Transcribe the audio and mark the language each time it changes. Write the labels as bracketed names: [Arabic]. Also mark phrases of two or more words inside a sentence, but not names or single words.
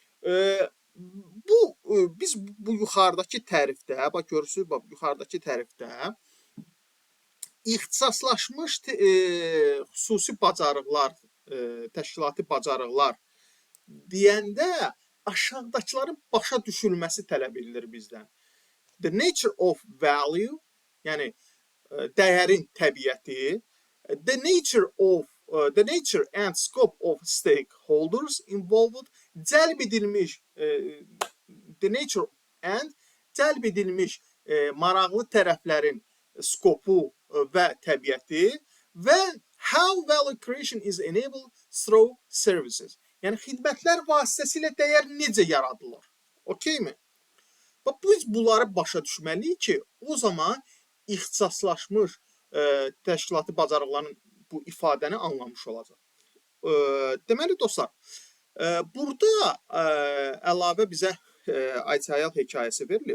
[Azerbaijani] Biz bu yuxarıdakı tərifdə, bax görürsünüz, bax yuxarıdakı tərifdə ixtisaslaşmış xüsusi bacarıqlar, təşkilati bacarıqlar deyəndə aşağıdakıların başa düşülməsi tələb edilir bizdən. [English] The nature of value, [Azerbaijani] yəni dəyərin təbiəti, [English] the nature and scope of stakeholders involved, [Azerbaijani] cəlb edilmiş [English] the nature and [Azerbaijani] cəlb edilmiş maraqlı tərəflərin skopu və təbiəti və [English] how value creation is enabled through services. [Azerbaijani] Yəni xidmətlər vasitəsilə dəyər necə yaradılır? Okeymi? Bax biz bunları başa düşməliyik ki, o zaman ixtisaslaşmış təşkilati bacarıqların bu ifadəni anlamış olacaq. Deməli dostlar, burada əlavə bizə ITIL hekayəsi verilib.